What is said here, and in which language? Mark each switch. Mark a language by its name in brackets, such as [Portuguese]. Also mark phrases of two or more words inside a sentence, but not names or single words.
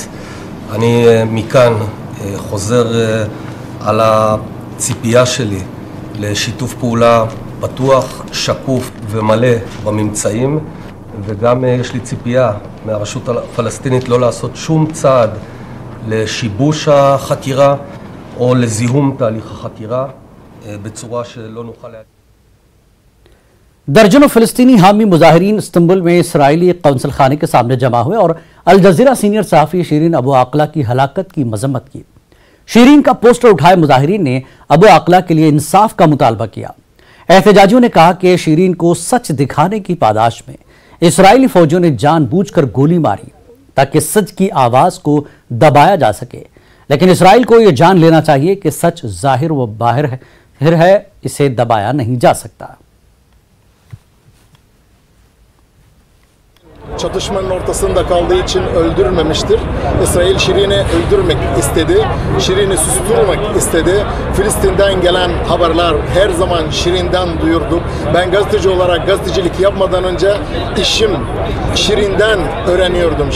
[Hebrew] אני מכאן חוזר על הציפייה שלי לשיתוף פעולה פתוח, שקוף ומלא בממצאים, וגם יש לי ציפייה מהרשות הפלסטינית לא לעשות שום צעד לשיבוש החקירה או לזיהום תהליך החקירה בצורה שלא נוכל להגיד. [Urdu] درجنوں فلسطینی حامی مظاہرین استنبول میں اسرائیلی قونصل خانے کے سامنے جمع ہوئے اور الجزیرہ سینیئر صحافی شیریں ابو عاقلہ کی ہلاکت کی مذمت کی. شیریں کا پوسٹر اٹھائے مظاہرین نے ابو عاقلہ کے لیے انصاف کا مطالبہ کیا. احتجاجیوں نے کہا کہ شیریں کو سچ دکھانے کی پاداش میں اسرائیلی فوجیوں نے جان بوجھ کر گولی ماری تاکہ سچ کی آواز کو دبایا جا سکے، لیکن اسرائیل کو یہ جان لینا چاہیے کہ سچ ظاہر و باہر ہے، اسے دبایا نہیں جا سکتا. [Turkish] Çatışmanın ortasında kaldığı için öldürmemiştir. İsrail Şirin'i öldürmek istedi. Şirin'i susturmak istedi. Filistin'den gelen haberler her zaman Şirin'den duyurduk. Ben gazeteci olarak gazetecilik yapmadan önce işim Şirin'den öğreniyordum.